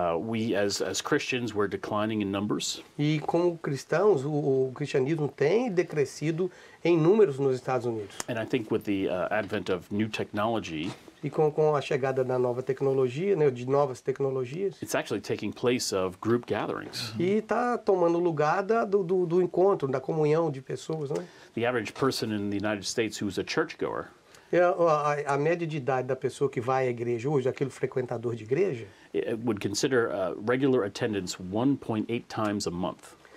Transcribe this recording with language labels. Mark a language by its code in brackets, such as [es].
[en] We, as Christians, we're declining in numbers. [pt] E como cristãos, o cristianismo tem decrescido em números nos Estados Unidos. [en] And I think with the advent of new technology, [pt] E com a chegada da nova tecnologia, né, de novas tecnologias, [en] it's actually taking place of group gatherings. [pt] e está tomando lugar do encontro, da comunhão de pessoas, né? [en] The average person in the United States who's a churchgoer [pt] A média de idade da pessoa que vai à igreja hoje, aquele frequentador de igreja, [en] would consider regular attendance 1.8 times a month.